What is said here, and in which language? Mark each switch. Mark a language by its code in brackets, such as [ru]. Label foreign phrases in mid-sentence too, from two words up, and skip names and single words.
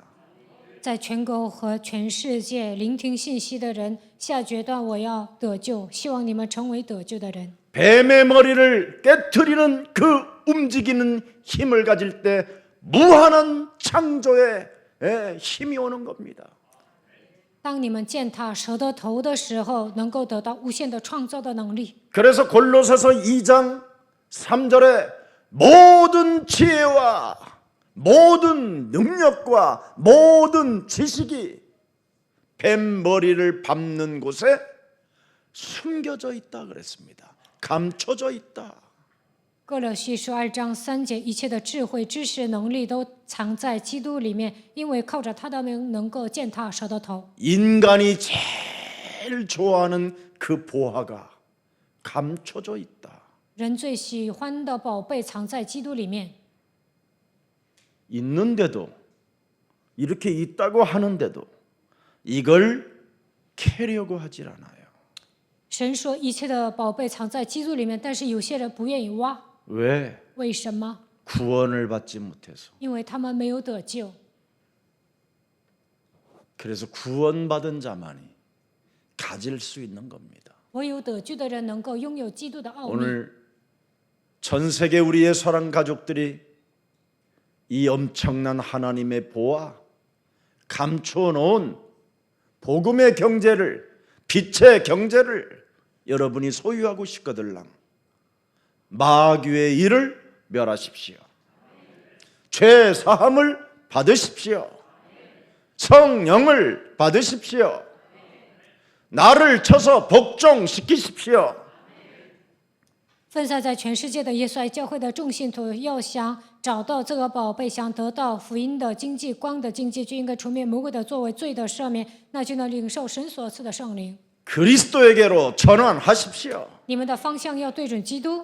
[zh] 在全国和全世界聆听信息的人，下决断我要得救，希望你们成为得救的人。 [ko] 뱀의 머리를 깨트리는 그 움직이는 힘을 가질 때 무한한 창조의 힘이 오는 겁니다. [zh] 当你们践踏蛇的头的时候，能够得到无限的创造的能力。 [ko] 그래서 골로새서 2장 3절에 모든 지혜와 모든 능력과 모든 지식이 뱀 머리를 밟는 곳에 숨겨져 있다 그랬습니다. 감춰져 있다. [zh] 哥罗西书2章3节，一切的智慧、知识、能力都藏在基督里面，因为靠着他的名能够践踏蛇的头。 [ko] 인간이 제일 좋아하는 그 보화가 감춰져 있다. [zh] 人最喜欢的宝贝藏在基督里面， [ko] 있는데도 이렇게 있다고 하는데도 이걸 캐려고 하질 않아요. [zh] 神说一切的宝贝藏在基督里面，但是有些人不愿意挖， [ko] 왜? [zh] 为什么？ [ko] 구원을 받지 못해서. [zh] 因为他们没有得救。 [ko] 그래서 구원받은 자만이 가질 수 있는 겁니다. [zh] 唯有得救的人能够拥有基督的奥秘。 [ko] 오늘 전 세계 우리의 사랑 가족들이 이 엄청난 하나님의 보화, 감추어 놓은 복음의 경제를, 빛의 경제를 여러분이 소유하고 싶거들랑 마귀의 일을 멸하십시오. 죄 사함을 받으십시오. 성령을 받으십시오. 나를 쳐서 복종시키십시오. [zh] 分散在全世界的耶稣爱教会的众信徒，要想找到这个宝贝，想得到福音的经济、光的经济，就应该除灭魔鬼的作为、罪的赦免，那就能领受神所赐的圣灵。 [ko] 그리스도에게로 전환하십시오. [zh] 你们的方向要对准基督，